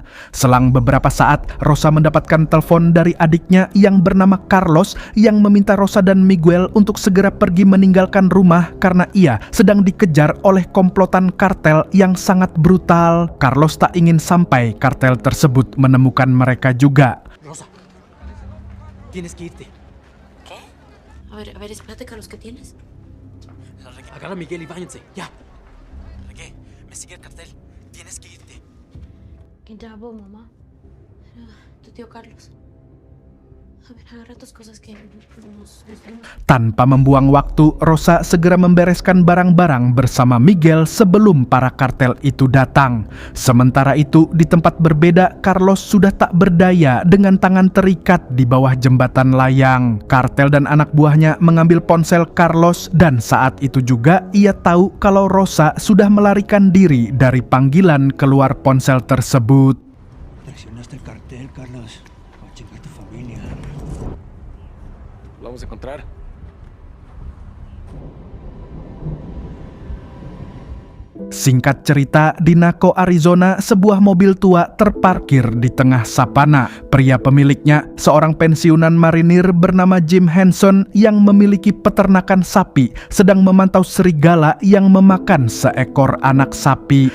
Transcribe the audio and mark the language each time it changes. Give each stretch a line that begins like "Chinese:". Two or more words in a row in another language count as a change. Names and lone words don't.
Indonesian: Selang beberapa saat, Rosa mendapatkan telepon dari adiknya yang bernama Carlos yang meminta Rosa dan Miguel untuk segera pergi meninggalkan rumah karena ia sedang dikejar oleh komplotan kartel yang sangat brutal. Carlos tak ingin sampai kartel tersebut menemukan mereka juga.
Spanish: Rosa, tienes que irte. ¿Qué? A ver, espérate, Carlos, ¿qué tienes? Agarra a Miguel y váyanse, ya. Regué, me sigue el cartel. Tienes que irte. ¿Quién te habló, mamá? Tu tío Carlos. A ver, agarra tus cosas que nos...
Indonesian: Tanpa membuang waktu, Rosa segera membereskan barang-barang bersama Miguel sebelum para kartel itu datang. Sementara itu, di tempat berbeda, Carlos sudah tak berdaya dengan tangan terikat di bawah jembatan layang. Kartel dan anak buahnya mengambil ponsel Carlos dan saat itu juga ia tahu kalau Rosa sudah melarikan diri dari panggilan keluar ponsel tersebut.
Spanish: Traicionaste el cartel, Carlos. Va a chingar tu familia. Lo vamos a encontrar.
Indonesian: Singkat cerita, di Naco, Arizona, sebuah mobil tua terparkir di tengah savana. Pria pemiliknya, seorang pensiunan marinir bernama Jim Henson yang memiliki peternakan sapi, sedang memantau serigala yang memakan seekor anak sapi.